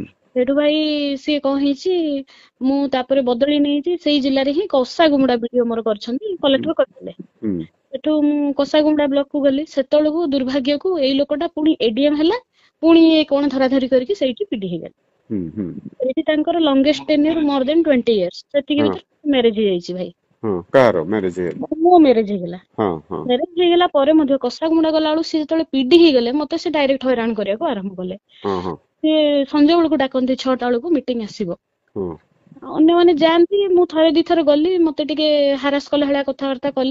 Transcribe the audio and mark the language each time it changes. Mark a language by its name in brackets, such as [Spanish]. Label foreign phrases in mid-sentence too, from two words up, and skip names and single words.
[Odia] ସେଠୁ ଭାଇ ସିଏ କଣ ହେଇଛି, ମୁଁ ତାପରେ ବଦଳି ନେଇଛି ସେଇ ଜିଲ୍ଲାରେ ହିଁ କଷାଗୁମୁଡା ବିଡିଓ ମୋର କରିଛନ୍ତି, କଲେକ୍ଟର କରିଥିଲେ। ହୁଁ ସେଠୁ ମୁଁ କଷାଗୁମୁଡା ବ୍ଲକ କୁ ଗଲି। ସେତେବେଳକୁ ଦୁର୍ଭାଗ୍ୟକୁ ଏଇ ଲୋକଟା ପୁଣି ଏଡିଏମ ହେଲା, ପୁଣି କଣ ଧରାଧରି କରିକି ସେଇଠି ପିଟି ହେଇଗଲା। ହୁଁ ହୁଁ ସେଇଠି ତାଙ୍କର [English] longest tenure more than 20 years। ସେତିକି [Odia] ହଁ ଭିତରେ ମ୍ୟାରେଜ ହେଇଯାଇଛି ଭାଇ। ହଁ କାହାର ମ୍ୟାରେଜ ହେଇଗଲା? ମୋ ମ୍ୟାରେଜ ହେଇଗଲା। ହଁ ହଁ ମ୍ୟାରେଜ ହେଇଗଲା ପରେ ମଧ୍ୟ କଷାଗୁମୁଡା ଗଲା ବେଳକୁ ସିଏ ଯେତେବେଳେ ପିଡି ହେଇଗଲେ ମତେ ସେ ଡାଇରେକ୍ଟ ହଇରାଣ କରିବାକୁ ଆରମ୍ଭ କଲେ। ହଁ ହଁ ସିଏ ସଞ୍ଜ ବେଳକୁ ଡାକନ୍ତି, 6ଟା ବେଳକୁ ମିଟିଂ ଆସିବ। ହଁ ଅନ୍ୟମାନେ ଯାଆନ୍ତି, ମୁଁ ଥରେ ଦିଥର ଗଲି, ମତେ ଟିକେ ହାରାସ କଲା ଭଳିଆ କଥାବାର୍ତ୍ତା କଲେ।